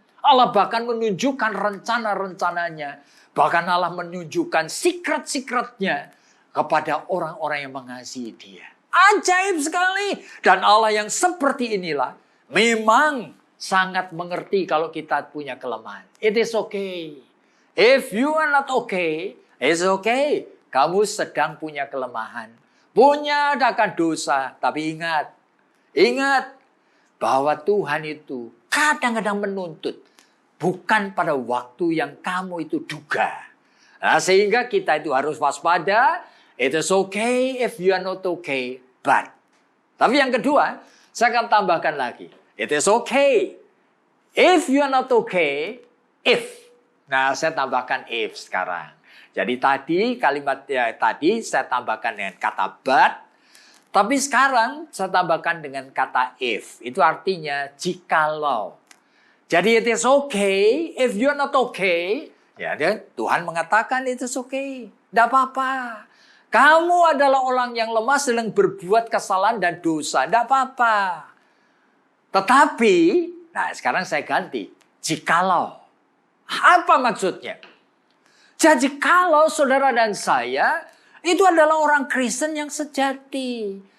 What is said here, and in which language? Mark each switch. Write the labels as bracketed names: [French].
[Indonesian] Allah bahkan menunjukkan rencana-rencananya. Bahkan Allah menunjukkan secret-secretnya kepada orang-orang yang mengasihi dia. Ajaib sekali. Dan Allah yang seperti inilah memang sangat mengerti kalau kita punya kelemahan. [English] It is okay. If you are not okay, it's okay. [Indonesian] Kamu sedang punya kelemahan. Punya akan dosa. Tapi ingat bahwa Tuhan itu kadang-kadang menuntut. Bukan pada waktu yang kamu itu duga. Nah, sehingga kita itu harus waspada. [English] It is okay if you are not okay. But. [Indonesian] Tapi yang kedua, saya akan tambahkan lagi. [English] It is okay if you are not okay. If. [Indonesian] Nah, saya tambahkan if sekarang. Jadi tadi kalimat tadi saya tambahkan dengan kata but. Tapi sekarang saya tambahkan dengan kata if. Itu artinya jikalau. [English] Jadi it is okay if you are not okay. [Indonesian] Ya, Tuhan mengatakan [English] it is okay. [Indonesian] Tidak apa-apa. Kamu adalah orang yang lemah sedang berbuat kesalahan dan dosa. Tidak apa-apa. Tetapi, nah sekarang saya ganti. Jikalau. Apa maksudnya? Jadi kalau saudara dan saya itu adalah orang Kristen yang sejati.